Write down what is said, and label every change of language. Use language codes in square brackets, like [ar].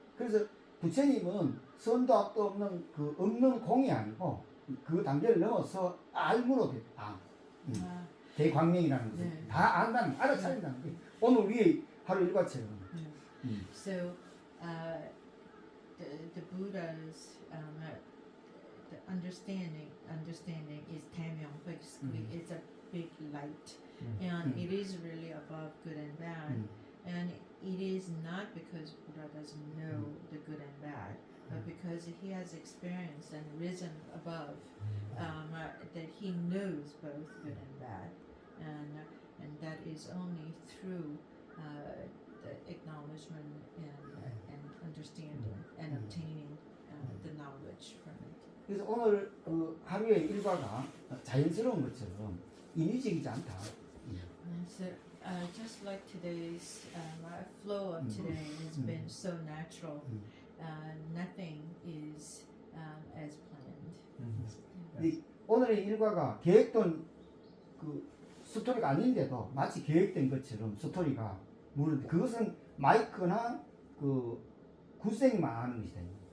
[ko] 그래서 부처님은 선도 악도 없는 그 없는 공이 아니고 그 단계를 넘어서 알므로 됐다. 대광명이라는 것은 네. 다 안다는 알아차린다는 거예요. 오늘 위에 하루 일과처럼. [en] So the Buddha's the understanding is Tamyong. Basically, it's a big light, and it is really above good and bad. And it is not because Buddha doesn't know the good and bad, but because he has experienced and risen above, that he knows both good and bad, and that is only through the acknowledgement and understanding and obtaining the knowledge from it. [ko] 그래서 오늘 하루의 일과가 자연스러운 것처럼 인위적이지 않다. [en] So just like today's flow of today has been so natural, nothing is as planned. [ko] 오늘의 일과가 계획된 그 스토리가 아닌데도 마치 계획된 것처럼 스토리가 무는데 그것은 마이크나 그 구생만 하는 것이다.